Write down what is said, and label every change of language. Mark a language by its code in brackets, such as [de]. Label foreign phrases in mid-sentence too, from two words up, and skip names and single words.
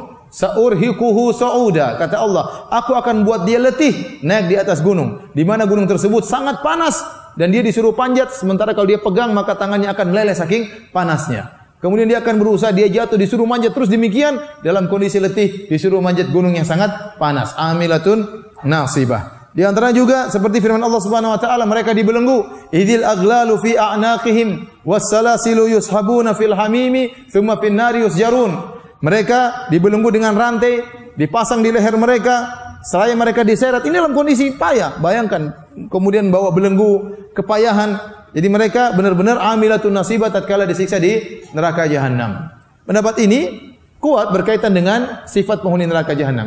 [ar] سأرهقه صعودا, [id] kata Allah, aku akan buat dia letih naik di atas gunung, di mana gunung tersebut sangat panas dan dia disuruh panjat, sementara kalau dia pegang maka tangannya akan meleleh saking panasnya. Kemudian dia akan berusaha, dia jatuh, disuruh manjat terus demikian dalam kondisi letih, disuruh manjat gunung yang sangat panas. [ar] عاملة ناصبة. [id] Di antara juga seperti firman Allah [ar] سبحانه وتعالى, [id] mereka dibelenggu, [ar] إذ الأغلال في أعناقهم والسلاسل يسحبون في الحميم ثم في النار يسجرون. [id] Mereka dibelenggu dengan rantai, dipasang di leher mereka, seraya mereka diseret. Ini dalam kondisi payah. Bayangkan, kemudian bawa belenggu, kepayahan. Jadi mereka benar-benar [ar] عاملة ناصبة [id] tatkala disiksa di neraka jahanam. Pendapat ini kuat berkaitan dengan sifat penghuni neraka jahanam.